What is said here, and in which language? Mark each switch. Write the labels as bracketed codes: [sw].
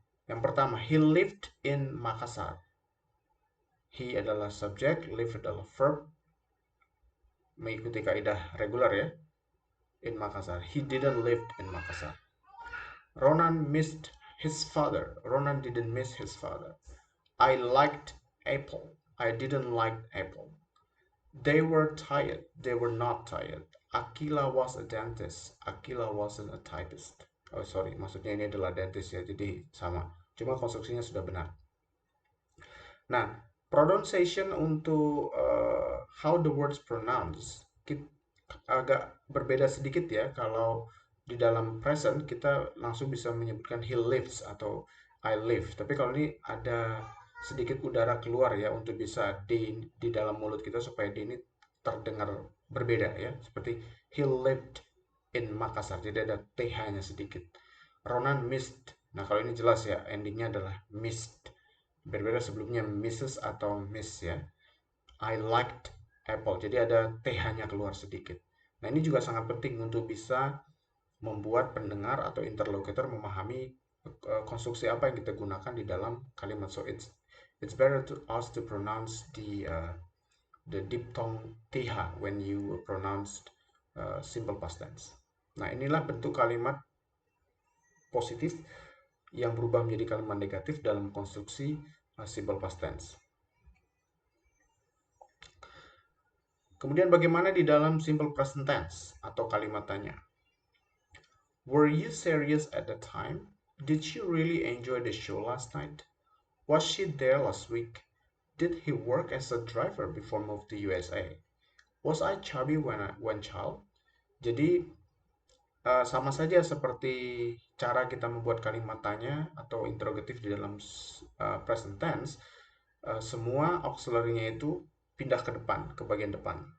[id] Yang pertama, [en] he lived in Makassar. [id] He adalah subjek, live adalah verb, mengikuti kaidah regular ya. [en] In Makassar. He didn't live in Makassar. Ronan missed his father. Ronan didn't miss his father. I liked apple. I didn't like apple. They were tired. They were not tired. Akila was a dentist. Akila wasn't a typist. Oh sorry, [id] maksudnya ini adalah dentist ya, jadi sama. Cuma konstruksinya sudah benar. Nah, pronunciation untuk [en] how the words pronounced [id] agak berbeda sedikit ya. Kalau di dalam present kita langsung bisa menyebutkan [en] he lives [id] atau [en] I live. [id] Tapi kalau ini ada sedikit udara keluar ya untuk bisa di dalam mulut kita supaya D ini terdengar berbeda ya. Seperti [en] he lived in Makassar. [id] Jadi ada TH-nya sedikit. [en] Ronan missed. [id] Nah, kalau ini jelas ya, endingnya adalah missed. Berbeda sebelumnya Mrs. atau Miss ya. [en] I liked apple. [id] Jadi ada TH-nya keluar sedikit. Nah, ini juga sangat penting untuk bisa membuat pendengar atau interlocutor memahami konstruksi apa yang kita gunakan di dalam kalimat. [en] So it's better to us to pronounce the diphthong TH when you pronounce simple past tense. [id] Nah, inilah bentuk kalimat positif yang berubah menjadi kalimat negatif dalam konstruksi simple past tense. Kemudian bagaimana di dalam simple present tense atau kalimat tanya? [en] Were you serious at the time? Did you really enjoy the show last night? Was she there last week? Did he work as a driver before move to USA? Was I chubby when I went child? [id] Jadi sama saja seperti cara kita membuat kalimat tanya atau interrogatif di dalam present tense, semua auxiliary-nya itu pindah ke depan, ke bagian depan.